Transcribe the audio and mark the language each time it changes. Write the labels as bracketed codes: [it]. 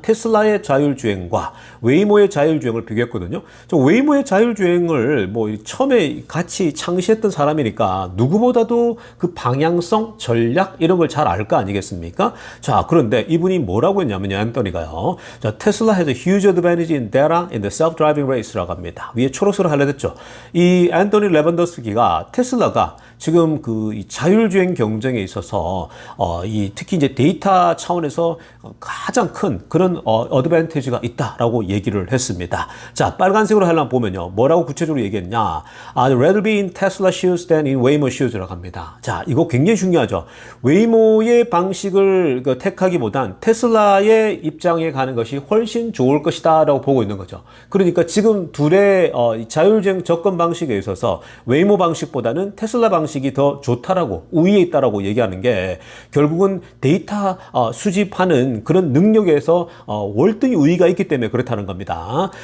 [ko] 테슬라의 자율주행과 웨이모의 자율주행을 비교했거든요. 웨이모의 자율주행을 처음에 같이 창시했던 사람이니까 누구보다도 그 방향성, 전략 이런 걸 잘 알 거 아니겠습니까? 자, 그런데 이분이 뭐라고 했냐면요, 앤토니가요. [en] 자, 테슬라 has a huge advantage in data in the self-driving race라고 [ko] 합니다. 위에 초록색으로 하려졌죠. 이 앤토니 레반도프스키가 테슬라가 지금 이 자율주행 경쟁에 있어서 특히 이제 데이터 차원에서 가장 큰 그런 어드밴티지가 있다라고 얘기를 했습니다. 자, 빨간색으로 하려면 보면요, 뭐라고 구체적으로 얘기했냐? [en] I'd rather be in Tesla shoes than in Waymo shoes라고 [ko] 합니다. 자, 이거 굉장히 중요하죠. 웨이모의 방식을 택하기보단 테슬라의 입장에 가는 것이 훨씬 좋을 것이다라고 보고 있는 거죠. 그러니까 지금 둘의 자율주행 접근 방식에 있어서 웨이모 방식보다는 테슬라 방식이 더 좋다라고, 우위에 있다라고 얘기하는 게 결국은 데이터 수집하는 그런 능력에서 월등히 우위가 있기 때문에 그렇다는 겁니다.